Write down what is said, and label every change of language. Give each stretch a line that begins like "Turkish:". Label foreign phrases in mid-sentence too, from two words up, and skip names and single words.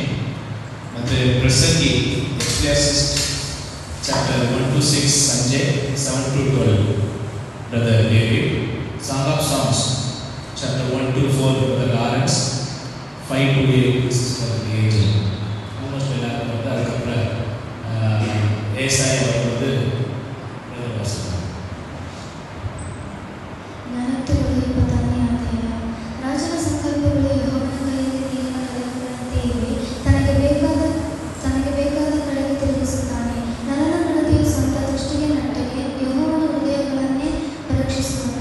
English: And the Prasangi, Ecclesiastes chapter 1 to 6, Sanjay. 7 to 12, Brother David. Song of Songs, chapter 1 to 4, Brother Lawrence.
Tamil: 5 to 8, Sister Angel. Almost எல்லாரும் வந்து அதுக்கப்புறம் ஏசாய் அவர் வந்து Brother Vasu.
Kannada: ಜ್ಞಾನೋಕ್ತಗಳು 26ನೇ ಅಧ್ಯಾಯ. ರಾಜನ ಸಂಕಲ್ಪಗಳು ಯೆಹೋವನ ಕೈಯಲ್ಲಿ ನೀರಿನ ಕಡಲುಗಳಂತೆ ಇವೆ. ತನಗೆ ಬೇಕಾದ ಕಡೆಗೆ ತಿರುಗಿಸುತ್ತಾನೆ. ನರನ ನಡತೆಯು ಸ್ವಂತ ದೃಷ್ಟಿಗೆ ನಟ್ಟಗೆ. ಯೆಹೋವನ ಹೃದಯಗಳನ್ನೇ ಪರೀಕ್ಷಿಸುವನು.